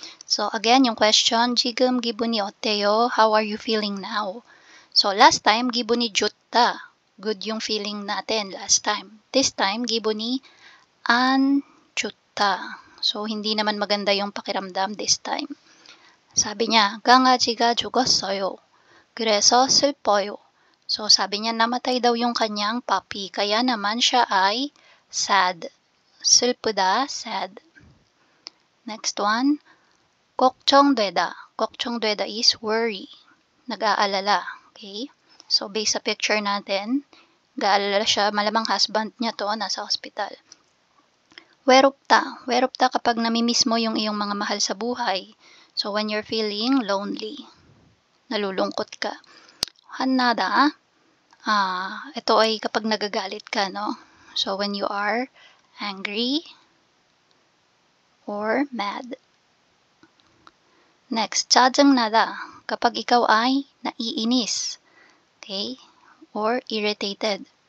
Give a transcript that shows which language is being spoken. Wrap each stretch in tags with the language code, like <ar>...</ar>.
<en>So again, yung question,</en> <ko>지금 기분이 어때요?</ko> <en>How are you feeling now? So last time,</en> <ko>기분이 좋다.</ko> <tl>Good yung feeling natin last time.</tl> <en>This time,</en> <ko>기분이 안 좋다.</ko> <tl>So hindi naman maganda yung pakiramdam</tl> <en>this time.</en> <ko>사비 niya, 강아지가 죽었어요. 그래서 슬퍼요.</ko> <tl>So, sabi niya namatay daw yung kanyang puppy. Kaya naman siya ay sad. 슬프다, sad.</tl> <en>Next one, 걱정되다. 걱정되다 is worry. Nag-aalala. Okay?</en> <tl>So, based sa picture natin, nag-aalala siya. Malamang husband niya to, nasa hospital. 외롭다. 외롭다 kapag namimiss mo yung iyong mga mahal sa buhay.</tl> <en>So, when you're feeling lonely,</en> <tl>nalulungkot ka.</tl> <en>한나다.</en> <tl>Ito ay kapag nagagalit ka, no?</tl> <en>So, when you are angry or mad.</en> <tl>Next, 짜증나다. Kapag ikaw ay naiinis. Okay?</tl> <en>Or irritated.</en>